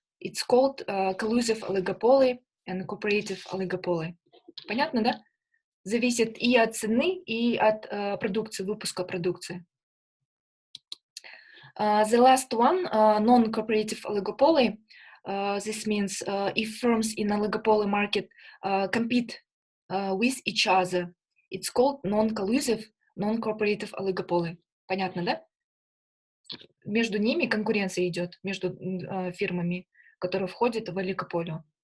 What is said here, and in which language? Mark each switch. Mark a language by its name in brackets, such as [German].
[English] It's called collusive oligopoly and cooperative oligopoly. [Russian] Понятно, да? Зависит и от цены, и от продукции, выпуска продукции. [English] The last one, non-cooperative oligopoly. This means if firms in oligopoly market compete with each other, it's called non-collusive, non-cooperative oligopoly. [Russian] Понятно, да? Между ними конкуренция идет, между фирмами, которые входят в олигополию.